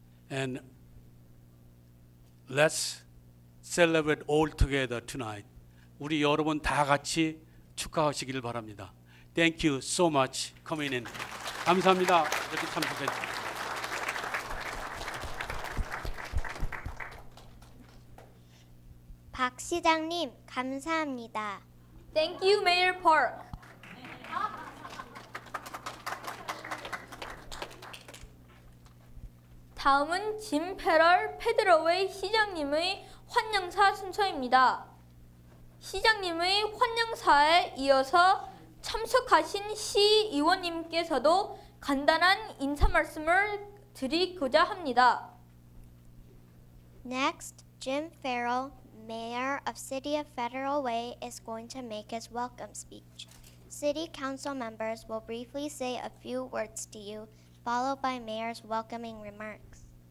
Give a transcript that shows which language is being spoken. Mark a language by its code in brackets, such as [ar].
[en] And let's celebrate all together tonight. [ko] 우리 여러분 다 같이 축하하시길 바랍니다. [en] Thank you so much coming in. [ko] 감사합니다. 이렇게 참석해 주셔서. 박 시장님, 감사합니다. [en] Thank you, Mayor Park. [ko] 다음은 짐 페럴 페드러웨이 시장님의 환영사 순서입니다. 시장님의 환영사에 이어서 참석하신 시의원님께서도 간단한 인사 말씀을 드리고자 합니다. [en] Next, Jim Ferrell, Mayor of City of Federal Way, is going to make his welcome speech. City Council members will briefly say a few words to you, followed by Mayor's welcoming remarks.